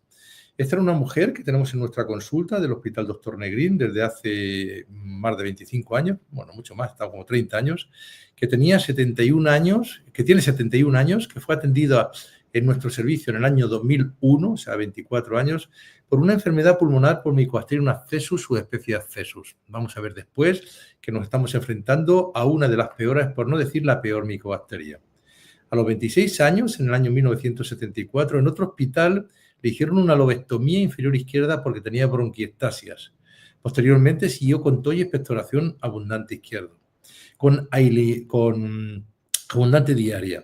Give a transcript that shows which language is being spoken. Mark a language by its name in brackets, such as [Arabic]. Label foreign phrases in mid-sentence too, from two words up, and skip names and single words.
[Spanish] Esta era una mujer que tenemos en nuestra consulta del Hospital Dr. Negrín desde hace más de 25 años, bueno, mucho más, estaba como 30 años, que tenía 71 años, que tiene 71 años, que fue atendida en nuestro servicio en el año 2001, o sea, 24 años, por una enfermedad pulmonar por Mycobacterium abscessus, subespecie abscessus. Vamos a ver después que nos estamos enfrentando a una de las peores, por no decir la peor micobacteria. A los 26 años, en el año 1974, en otro hospital le hicieron una lobectomía inferior izquierda porque tenía bronquiectasias. Posteriormente siguió con toalla y expectoración abundante izquierdo, con abundante diaria.